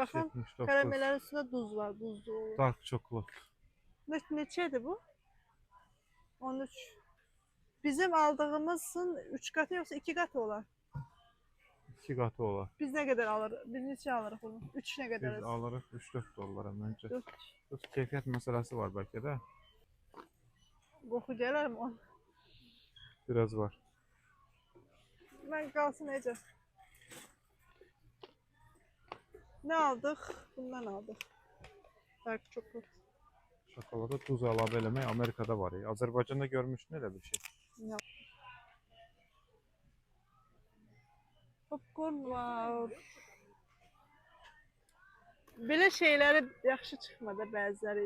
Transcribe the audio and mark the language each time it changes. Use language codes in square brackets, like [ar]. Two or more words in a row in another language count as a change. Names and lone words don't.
[tr] Bakın karamellerin üstünde tuz var. Tuzlu olur. [en] Dark chocolate. [az] Neçeydi bu? 13. [tr] Bizim aldığımızın 3 katı yoksa 2 katı olan. [az] 2 qatı olar. [tr] Biz ne kadar alırız? [az] Biz neçə alırıq bunu? [tr] 3 ne kadar [az] Biz alırıq 3-4 dollara məncə. 4. Bu keyfiyyət məsələsi var bəlkə də. Qoxu gələr mi onun? Biraz var. [tr] Ben kalsın Ece. Ne aldık? Bundan aldık. [en] Dark chocolate. [az] Şokolada tuz əlavə eləmək Amerikada var. Azərbaycanda görmüşdün elə bir şey. Popcorn var. Belə şeyləri yaxşı çıxmadı bəziləri.